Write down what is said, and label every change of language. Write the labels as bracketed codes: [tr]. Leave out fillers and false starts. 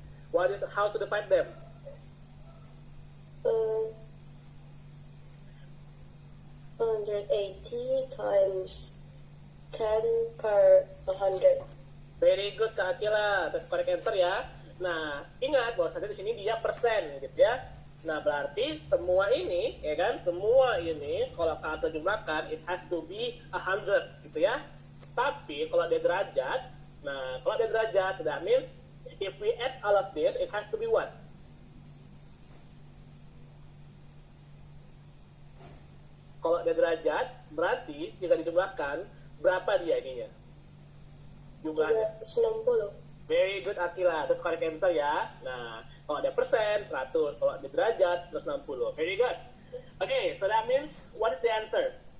[en] What is how to divide them? 180 times 10 per 100. Very good, Kak Akila. That's correct answer ya. [id] Nah, ingat bahwasanya di sini dia persen, gitu ya. Nah, berarti semua ini, ya kan? Semua ini kalau kata jumlahkan, [en] it has to be 100, [id] gitu ya. Tapi kalau dia derajat, nah, kalau dia derajat, [en] that means if we add all of this, it has to be what? [id] Kalau ada derajat, berarti jika dijumlahkan, berapa dia ininya? Jumlahnya. 360. [en] Very good, Akila. That's correct answer ya. Nah, [id] kalau ada persen, [en] 100. [id] Kalau ada derajat, [en] 160. Very good. Okay, so that means, what is the answer?